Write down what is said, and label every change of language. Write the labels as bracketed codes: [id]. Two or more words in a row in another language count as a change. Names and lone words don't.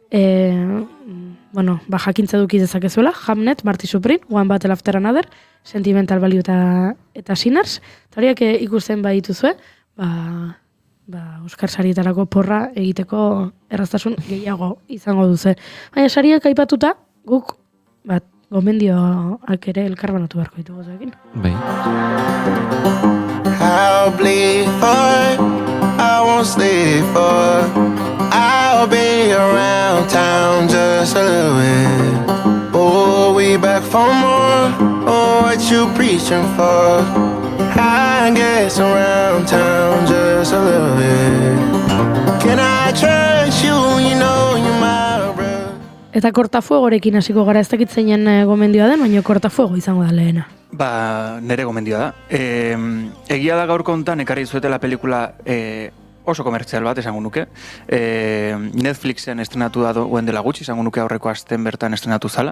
[eu] jakintza duki dezakezuela, Hamnet, Marty Supreme, One Battle After Another, Sentimental Value eta Sinners, eta horiak ikusten badituzue, Oskar sarietarako porra egiteko erraztasun gehiago izango duze. Baina sariak aipatuta, guk gomendioak ere elkarbanatu beharko ditugu zekin. Bai. [en] I'll bleed for, I won't sleep for, I'll be around town just a little bit. Oh, we back for more, oh, what you preaching for? I guess around town just a little bit. Can I trust you, you know you're my brother? [eu] Eta kortafuegorekin hasiko gara, ez dakit zeinen gomendioa den, baina kortafuego izango da lehena. Nere gomendioa da. Egia da gaurko hontan ekarri zuetela pelikula oso komertzial bat, esango nuke. Netflixen estrenatu da duen dela gutxi, esango nuke aurreko asten bertan estrenatu zala.